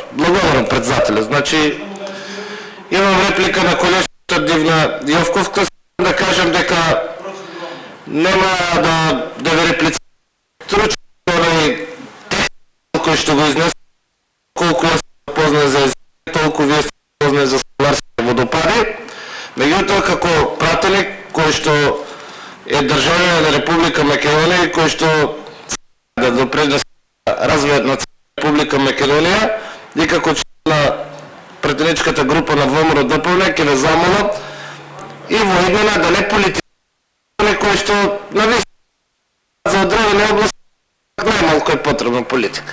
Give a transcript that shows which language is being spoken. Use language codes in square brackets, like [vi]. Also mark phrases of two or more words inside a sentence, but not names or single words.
[mk] Благодарам председателя. Значи, имам реплика на колежката Дивна Йовковска, да кажем дека нема да ви реплицирам. [bg] Тручено кой ще го изнесе, колко аз съм познан за език, толкова вие сте познани за соларските водопади. [mk] Меѓутоа, како пратеник, кој што е државјанин на Република Македонија и кој што да допринесе развојот на Република Македонија и како член на пратеничката група на ВМРО ДПМНЕ ќе ве замолам и во иднина да не политизираме кој што навистина за одредени области најмалку е потребна политика.